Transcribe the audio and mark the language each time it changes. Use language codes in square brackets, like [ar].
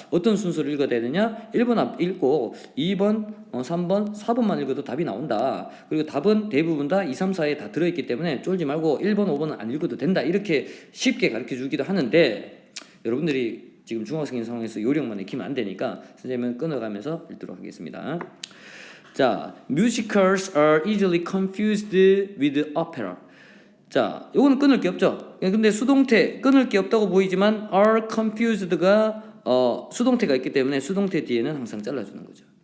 [ko] 어떤 순서를 읽어야 되느냐? 1번 앞 읽고 2번, 3번, 4번만 읽어도 답이 나온다. 그리고 답은 대부분 다 2, 3, 4에 다 들어있기 때문에 쫄지 말고 1번, 5번은 안 읽어도 된다. 이렇게 쉽게 가르쳐 주기도 하는데 여러분들이 지금 중학생인 상황에서 요령만 익히면 안 되니까 선생님은 끊어가면서 읽도록 하겠습니다. [en] 자, musicals are easily confused with opera. [ko] 자, 요거는 끊을 게 없죠. 근데 수동태 끊을 게 없다고 보이지만 [en] are confused [ko] 가 수동태가 있기 때문에 수동태 뒤에는 항상 잘라주는 거죠.